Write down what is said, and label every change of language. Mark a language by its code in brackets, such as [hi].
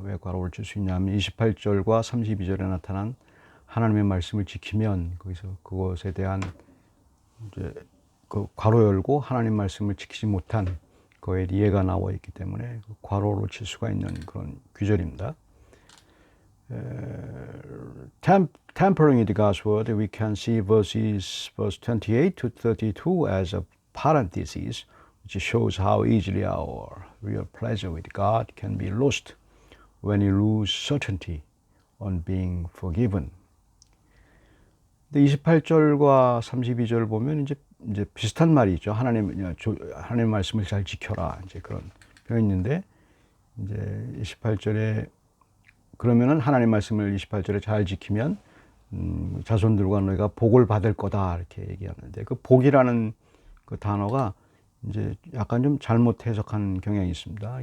[ko] 왜 괄호를 칠 수 있냐면 28절과 32절에 나타난 하나님의 말씀을 지키면 거기서 그것에 대한 이제 그 괄호 열고 하나님 말씀을 지키지 못한 그의 예가 나와 있기 때문에 괄호로 칠 수가 있는 그런 규절입니다. [en] Tampering with God's word, we can see verse 28 to 32 as a parenthesis, which shows how easily our real pleasure with God can be lost when we lose certainty on being forgiven. [ko] 근데 28절과 32절 보면 이제 비슷한 말이죠. 하나님 말씀을 잘 지켜라. 이제 그런 표현인데, 이제 28절에 그러면은 하나님 말씀을 28절에 잘 지키면 자손들과 너희가 복을 받을 거다 이렇게 얘기하는데, 그 복이라는 그 단어가 이제 약간 좀 잘못 해석한 경향이 있습니다.